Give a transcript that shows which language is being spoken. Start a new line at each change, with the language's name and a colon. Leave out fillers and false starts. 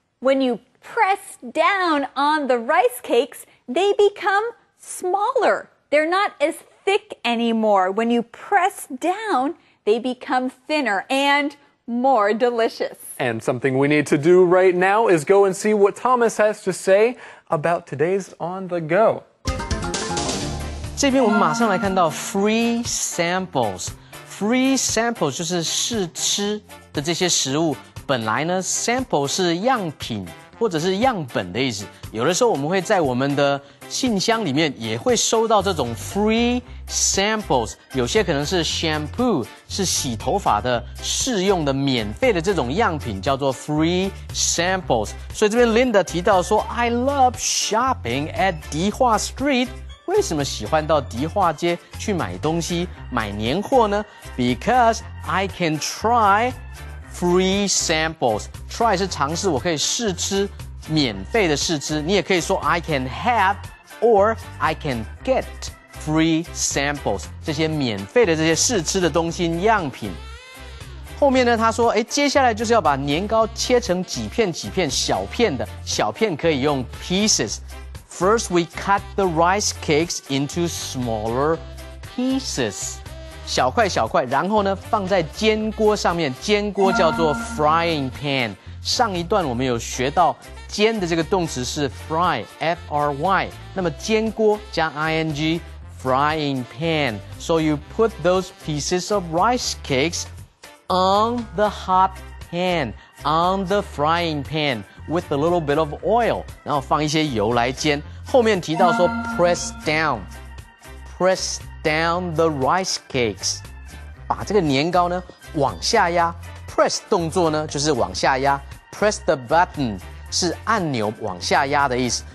English: When you press down on the rice cakes, they become smaller. They're not as thick anymore. When you press down, they become thinner and more delicious. And something we need to do right now is go and see what Thomas has to say about today's On the Go.
Chinese: 这边我们马上来看到 free samples。free samples 就是试吃的这些食物。本来呢 sample 是样品或者是样本的意思。有的时候我们会在我们的信箱里面也会收到这种 free samples， 有些可能是 shampoo， 是洗头发的试用的免费的这种样品，叫做 free samples。所以这边
English: Linda
Chinese: 提到说
English: I love shopping at 迪化 Street。
Chinese: 为什么喜欢到迪化街去买东西、买年货呢 ？
English: Because I can try free samples.
Chinese: Try 是尝试，我可以试吃，免费的试吃。你也可以说
English: I can have or I can get free samples.
Chinese: 这些免费的这些试吃的东西样品。后面呢，他说，接下来就是要把年糕切成几片几片小片的，小片可以用 pieces。
English: First, we cut the rice cakes into smaller pieces.
Chinese: 小块小块，然后呢放在煎锅上面，煎锅叫做 frying pan。上一段我们有学到煎的这个动词是 fry, F-R-Y。那么煎锅加 ing, frying pan.
English: So you put those pieces of rice cakes on the hot pan, on the frying pan with a little bit of oil.
Chinese: 然后放一些油来煎。后面提到说 press down。
English: Press down the rice cakes，
Chinese: 把这个年糕呢往下压。 Press 动作呢就是往下压 ，press the button 是按钮往下压的意思。